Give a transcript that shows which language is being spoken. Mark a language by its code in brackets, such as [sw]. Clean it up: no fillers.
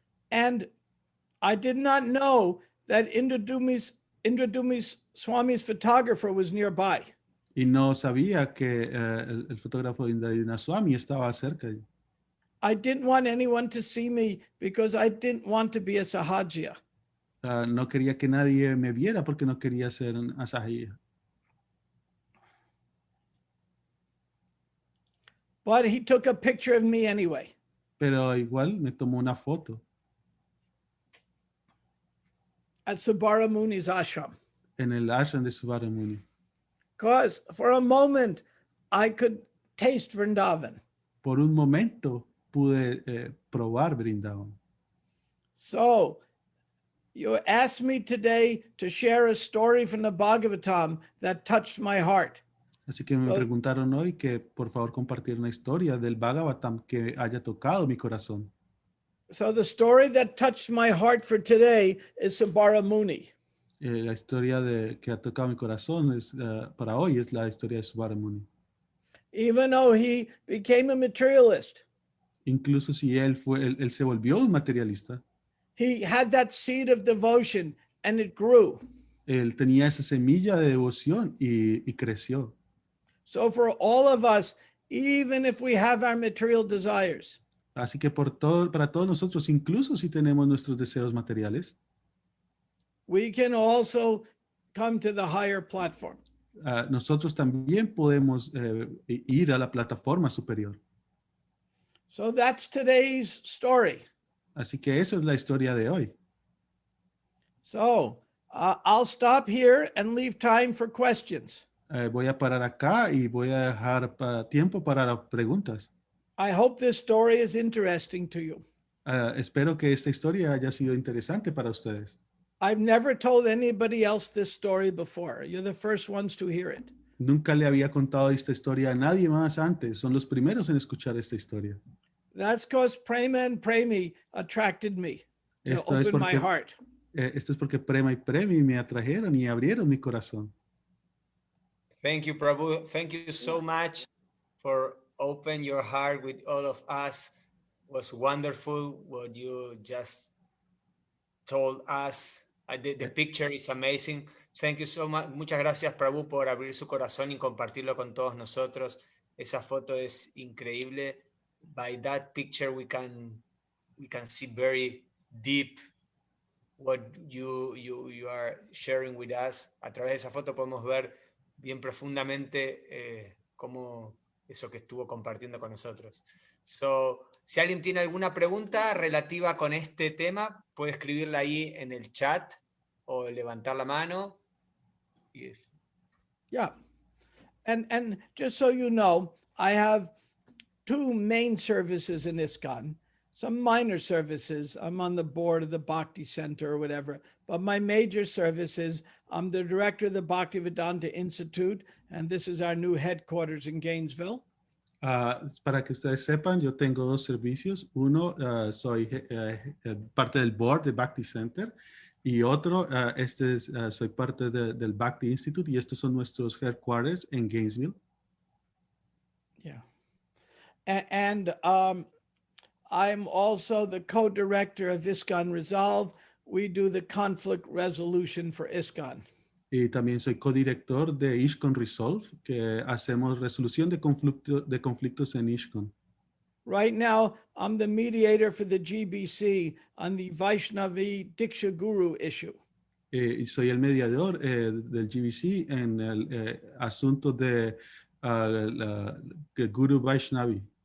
[en] And I did not know that Indradumi Swami's photographer was nearby. [es] Y no sabía que el fotógrafo de Indradumna Swami estaba cerca. [en] I didn't want anyone to see me because I didn't want to be a sahajya. [es] No quería que nadie me viera porque no quería ser un asahija. [en] But he took a picture of me anyway. [es] Pero igual me tomó una foto [en] At Subara Muni's ashram. [es] en el ashram de Subara Muni. [en] Because for a moment, I could taste Vrindavan. [es] Por un momento pude probar Brindavan. [en] So you asked me today to share a story from the Bhagavatam that touched my heart. [es] Así que me preguntaron hoy que por favor compartir una historia del Bhagavatam que haya tocado mi corazón. [en] So the story that touched my heart for today is Sabara Muni. [es] La historia que ha tocado mi corazón para hoy es la historia de Subharamuni. [en] Even though he became a materialist, [es] Incluso si él se volvió un materialista, [en] he had that seed of devotion and it grew. [es] él tenía esa semilla de devoción y creció. [en] So for all of us, even if we have our material desires, [es] Así que para todos nosotros, incluso si tenemos nuestros deseos materiales, [en] we can also come to the higher platform. [es] nosotros también podemos ir a la plataforma superior. [en] So that's today's story. [es] Así que esa es la historia de hoy. [en] So I'll stop here and leave time for questions. [es] Voy a parar acá y voy a dejar tiempo para las preguntas. [en] I hope this story is interesting to you. [es] Espero que esta historia haya sido interesante para ustedes. [en] I've never told anybody else this story before. You're the first ones to hear it. [es] Nunca le había contado esta historia a nadie más antes. Son los primeros en escuchar esta historia. [en] That's because Prema and Premi attracted me to [es] Esto es [en] open my [es] porque, [en] heart. [es] esto es porque Prema y Premi me atrajeron y abrieron mi corazón. [en] Thank you, Prabhu. Thank you so much for open your heart with all of us. It was wonderful what you just told us. The picture is amazing. Thank you so much. [es] Muchas gracias, Prabhu, por abrir su corazón y compartirlo con todos nosotros. Esa foto es increíble. [en] By that picture, we can see very deep what you are sharing with us. [es] A través de esa foto podemos ver bien profundamente cómo eso que estuvo compartiendo con nosotros. [en] So, [es] si alguien tiene alguna pregunta relativa con este tema, puede escribirla ahí en el chat o levantar la mano. [en] Yeah. And just so you know, I have two main services in ISKCON, some minor services. I'm on the board of the Bhakti Center or whatever, but my major service is I'm the director of the Bhaktivedanta Institute, and this is our new headquarters in Gainesville. [es] Para que ustedes sepan, yo tengo dos servicios. Uno, soy parte del board de Bhakti Center y otro, soy parte del Bhakti Institute y estos son nuestros headquarters en Gainesville. [en] Yeah. And I'm also the co-director of ISKCON Resolve. We do the conflict resolution for ISKCON. [es] Y también soy codirector de ISKCON Resolve, que hacemos resolución de conflictos en ISKCON. Right now, I'm the mediator for the GBC on the Vaishnavi Diksha Guru issue. Y soy el mediador del GBC en el asunto de Guru Vaishnavi.